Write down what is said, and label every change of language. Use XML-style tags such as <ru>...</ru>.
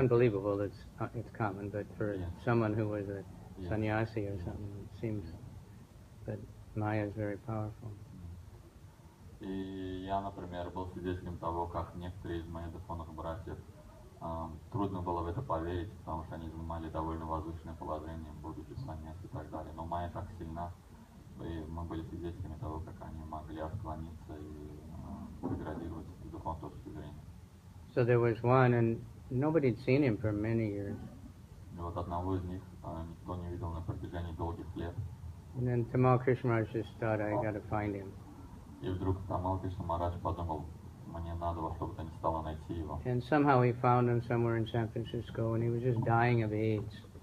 <en>unbelievable, it's common, but for someone who was a sannyasi or something, it seems that Maya is very powerful.</en> <ru>И я, например, был свидетелем того, как некоторые из моих духовных братьев трудно было в это поверить, потому что они занимали довольно возвышенное положение, будучи саньяси и так далее. Но Майя так сильна, и мы были свидетелями того, как они могли отклониться и деградировать с духовной точки зрения.</ru> <en>So there was one, and nobody had seen him for many years.</en> <ru>И вот одного из них никто не видел на протяжении долгих лет.</ru> <en>And then Tamal Krishna Maharaj just thought, I got to find him.</en> <ru>И вдруг Тамал Кришна Махарадж подумал, мне надо во что бы то ни стало найти его.</ru> <en>And somehow he found him somewhere in San Francisco, and he was just dying of AIDS.</en>